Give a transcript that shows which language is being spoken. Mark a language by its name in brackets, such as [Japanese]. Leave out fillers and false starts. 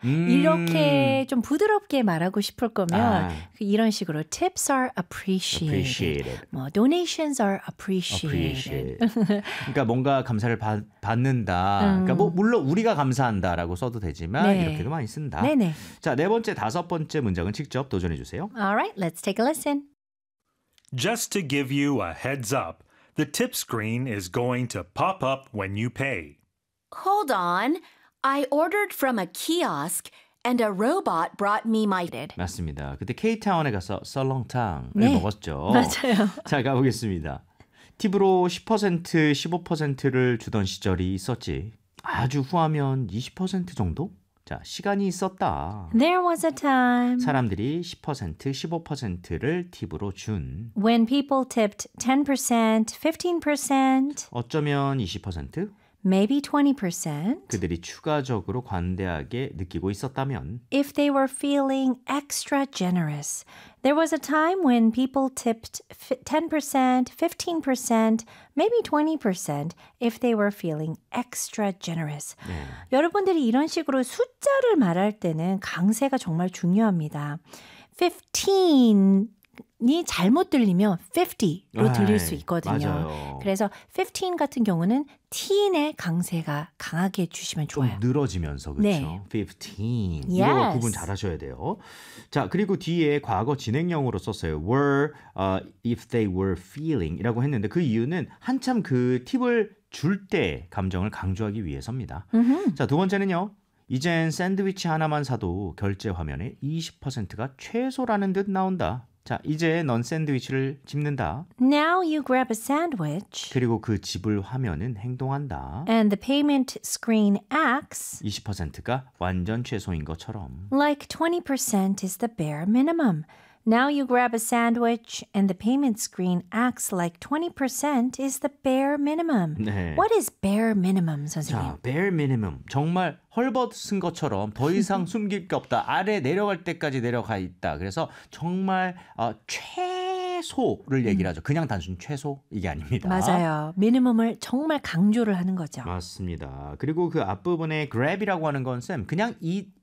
[Korean] 이렇게 좀 부드럽게 말하고 싶을 거면 이런 식으로 [English] tips are appreciated. 뭐 donations are appreciated. [Korean] 그러니까 뭔가 감사를 받는다. 그러니까 뭐 물론 우리가 감사한다라고 써도 되지만 네. 이렇게도 많이 쓴다. 네네. 자, 네 번째, 다섯 번째 문장은 직접 도전해 주세요. [English] All right, let's take a listen. Just to give you a heads up, the tip screen is going to pop up when you pay. Hold on. I ordered from a kiosk and a robot brought me my food. [Korean] 맞습니다. 그때 K타운에 가서 설렁탕을 네. 먹었죠. 맞아요. 자, 가보겠습니다. 팁으로 10%, 15%를 주던 시절이 있었지. 아주 후하면 20% 정도? 자, 시간이 있었다. [English] There was a time. [Korean] 사람들이 10%, 15%를 팁으로 준. [English] When people tipped 10%, 15%. [Korean] 어쩌면 20%? [English] Maybe 20%. [Korean] 그들이 추가적으로 관대하게 느끼고 있었다면. [English] If they were feeling extra generous. There was a time when people tipped 10%, 15%, maybe 20% if they were feeling extra generous. [Korean] 네. 여러분들이 이런 식으로 숫자를 말할 때는 강세가 정말 중요합니다. 15이 잘못 들리면 50로 들릴 수 있거든요. 맞아요. 그래서 15 같은 경우는 teen의 강세가 강하게 주시면 좋아요. 좀 늘어지면서, 그렇죠? 네. 15. [English] Yes. [Korean] 이거 구분 잘하셔야 돼요. 자, 그리고 뒤에 과거 진행형으로 썼어요. [English] were, if they were feeling [Korean] 이라고 했는데 그 이유는 한참 그 팁을 줄 때 감정을 강조하기 위해서입니다. 음흠. 자, 두 번째는요. 이젠 샌드위치 하나만 사도 결제 화면에 20%가 최소라는 듯 나온다. 자, 이제 넌 샌드위치를 집는다. [English] Now you grab a sandwich. [Korean] 그리고 그 집을 화면은 행동한다. [English] And the payment screen acts. [Korean] 20%가 완전 최소인 것처럼. [English] Like 20% is the bare minimum. Now you grab a sandwich and the payment screen acts like 20% is the bare minimum. [Korean] 네. [English] What is bare minimum, 선생님? [Korean] 자, [English] bare minimum. [Korean] 정말 헐벗은 것처럼 더 이상 숨길 게 없다. 아래 내려갈 때까지 내려가 있다. 그래서 정말 최소를 얘기를 하죠. 그냥 단순 최소 이게 아닙니다. 맞아요. 미니멈을 정말 강조를 하는 거죠. 맞습니다. 그리고 그 앞부분에 grab이라고 하는 건 쌤 그냥 eat.